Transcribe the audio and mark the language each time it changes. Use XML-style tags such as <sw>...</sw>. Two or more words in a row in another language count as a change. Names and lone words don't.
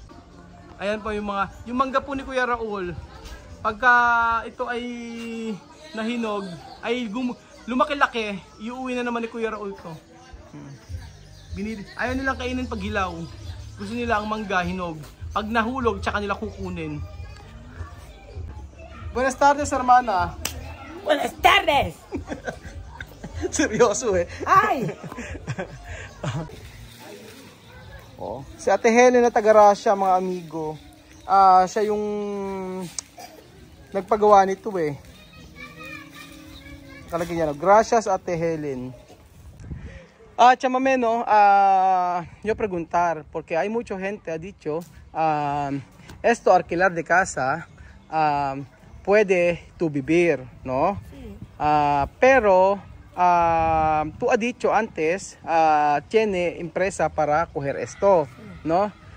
<tl>Ayan po yung mangga po ni Kuya Raul. Pagka ito ay nahinog, ay lumaki-laki, iuwi na naman ni Kuya Raul to. Ayaw nilang kainin pag hilaw. Gusto nila ang mangga hinog. Pag nahulog, tsaka nila kukunin.</tl> <es>Buenas tardes, hermana. Buenas tardes.</es> <tl>Seryoso eh. Ay! Oh. Si Ate Helen na taga-Russia, mga amigo. Siya yung nagpagawa nito eh. Kalagay niya, no? Gracias, Ate Helen.</tl> <es>Chamame, no, yo preguntar, porque hay mucha gente ha dicho, esto alquilar de casa, puede tú vivir, ¿no? Sí. Pero tú has dicho antes, tiene empresa para coger esto, ¿no?</es>